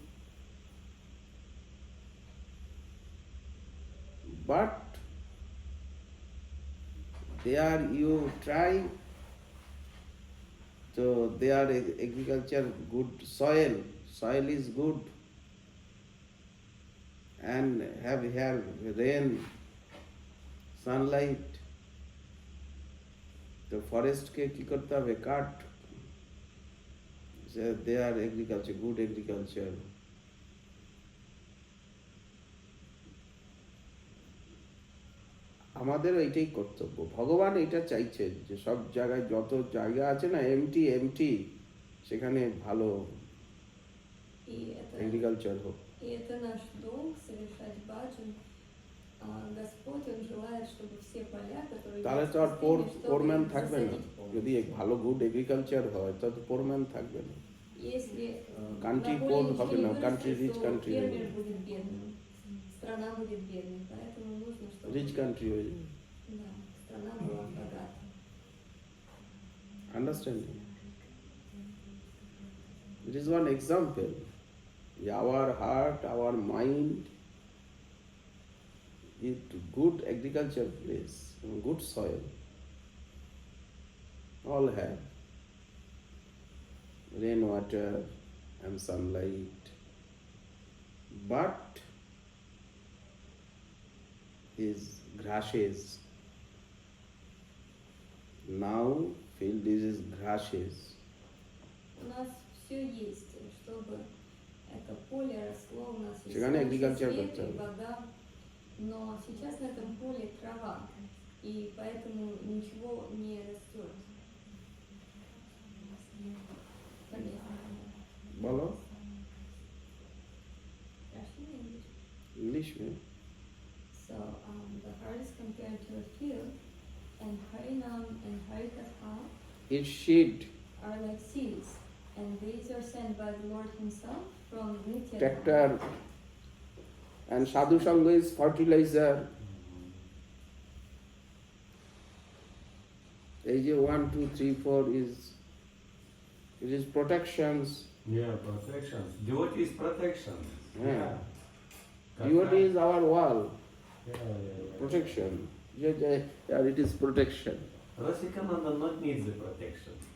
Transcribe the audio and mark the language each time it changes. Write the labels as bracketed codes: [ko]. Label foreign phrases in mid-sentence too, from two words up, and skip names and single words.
[en] But there you try to their agriculture good soil is good, and have here rain, sunlight. [bn] তো ফরেস্টকে কি করতে হবে? কাট। [en] they are agriculture, good agriculture. [bn] আমাদের এইটাই কর্তব্য। ভগবান এটা চাইছেন যে সব জায়গায় যত জায়গা আছে না এমটি এমটি, সেখানে ভালো [ru] И это, [bn] এগ্রিকালচার হোক। [ru] и это наш долг совершать баджан. Господь, Он желает, чтобы все поля, которые [bn] তাহলে [ru] есть [bn] তো [ru] в [bn] আর [ru] пустыне, чтобы [bn] পোরম্যান [ru] их [bn] থাকবে না। [ru] засадить полностью. [bn] যদি ভালো [en] good agriculture [bn] হয় তাহলে তো পোরম্যান থাকবে না। [ru] Если [en] Country [ru] на поле [en] poor [ru] ничего [bn] হবে [ru] не [bn] না, [ru] вырастет, [en] country rich [ru] то [en] country [ru] фермер [bn] হবে। [ru] будет бедным, страна будет бедной. Поэтому нужно, чтобы [en] rich country [bn] হয়ে যাবে। [ru] да, страна была богата. [en] Understanding? It is one example. Our heart, our mind is good agriculture place, good soil. All have rainwater and sunlight, but is grasses. Now field is grasses. [ru] У нас все есть, чтобы это поле росло, у нас есть Чигане солнце, [en] agriculture [ru] свет [bn] করতে [ru] и [bn] হবে। [ru] вода, но сейчас на этом поле трава, и поэтому ничего не растет. Понятно. [bn] বলো [en] Russian English. [hi] इंग्लिश में। [en] So the heart is compared to a field, and Harinam and Harikatha Its seed, are like seeds, and these are sent by the Lord Himself from Nitya. tractor, and sadhu sangha is fertilizer. [bn] এই যে [en] 1 2 3 4 is, it is protections. Yeah, protection. Devotee is protection. Yeah. Devotee is our wall, Yeah. protection. Yeah, it is protection. Rasikananda not needs the protection.